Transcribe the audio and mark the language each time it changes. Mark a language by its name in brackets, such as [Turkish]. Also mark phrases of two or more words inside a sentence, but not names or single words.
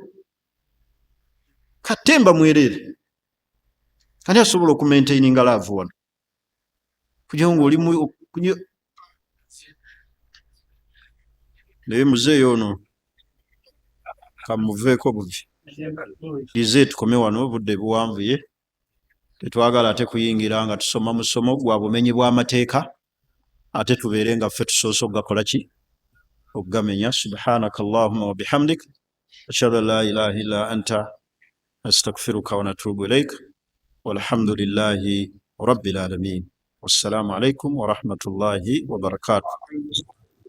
[Ganda] katemba mwerere ani asobola okumaintaininga laavu wano kugira nga oli naye muzeeyo ono kamuveeko buvi lize tukome wano budde buwanvuye tetwagala ate kuyingira nga tusoma musomo gwa bumenyi bw'amateeka ate tubeere nga ffe tusoose okugakola ki okugamenya [Arabic] سبحانك اللهم وبحمدك أشهد أن لا إله إلا أنت أستغفرك ونتوب إليك والحمد لله رب العالمين والسلام عليكم ورحمة الله وبركاته